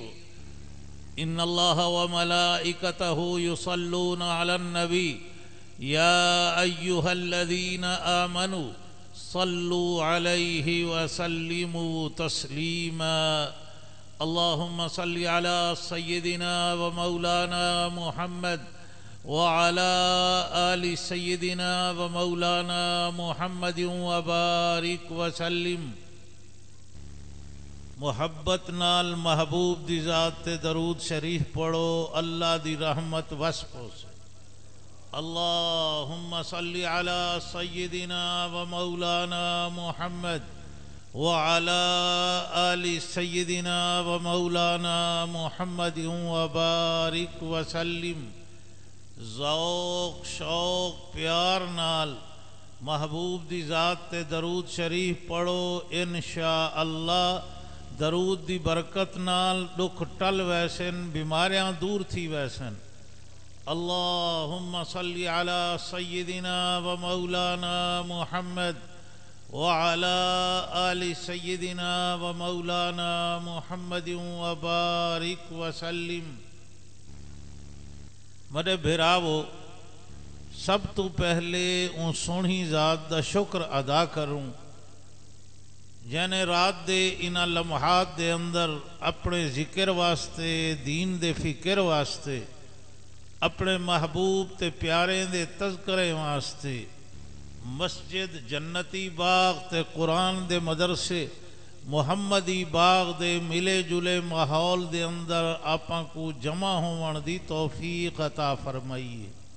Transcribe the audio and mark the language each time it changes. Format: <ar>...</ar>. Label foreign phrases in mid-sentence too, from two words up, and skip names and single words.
<ar>إن الله وملائكته يصلون على النبي يا أيها الذين آمنوا صلوا عليه وسلموا تسليما. اللهم صل على سيدنا ومولانا محمد وعلى آل سيدنا ومولانا محمد وبارك وسلم.</ar> <skr>محبت نال محبوب دی ذات تے درود شریف پڑھو، اللہ دی رحمت وسپو سے.</skr> <ar>اللہم صلی علی سیدنا ومولانا محمد وعلى آل سيدنا ومولانا محمد وبارك وسلم.</ar> <skr>ذوق شوق پیار نال محبوب دی ذات تے درود شریف پڑھو، انشاءاللہ درود دی برکت نال دکھ ٹل ویسن، بیماریاں دور تھی ویسن.</skr> <ar>اللہم صلی علی سیدنا ومولانا محمد وعلى آل سيدنا ومولانا محمد وبارك وسلم.</ar> <skr>میرے بھراوو، سب تو پہلے اون سونی ذات دا شکر ادا کروں جنے رات دے انہاں لمحات دے اندر اپنے ذکر واسطے، دین دے فکر واسطے، اپنے محبوب تے پیارے دے تذکرے واسطے مسجد جنتی باغ تے قرآن دے مدرسے محمدی باغ دے ملے جلے ماحول دے اندر آپاں کو جمع ہون دی توفیق عطا فرمائیے.</skr>